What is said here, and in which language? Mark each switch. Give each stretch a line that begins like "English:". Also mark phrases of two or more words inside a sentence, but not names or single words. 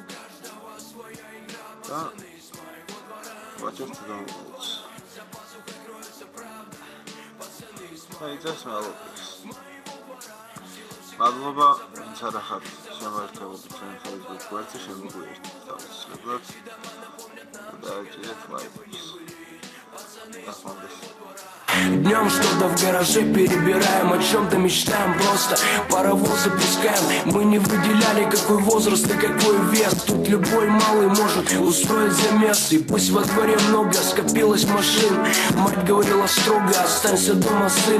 Georgian: და ვაჭერთ downloads. აი ეს მელოდიას. მადლობა, ვინც არ ახართ შემოერთებოდი ჩვენ Facebook გვერდზე შემოგვიერთეთ თავისუფლად. და აჭირეთ ლაიქს.
Russian: Днем что-то в гараже перебираем, о чем-то мечтаем, просто паровозы пускаем. Мы не выделяли, какой возраст и какой вес. Тут любой малый может устроить замес. И пусть во дворе много скопилось машин. Мать говорила строго, останься дома, сын.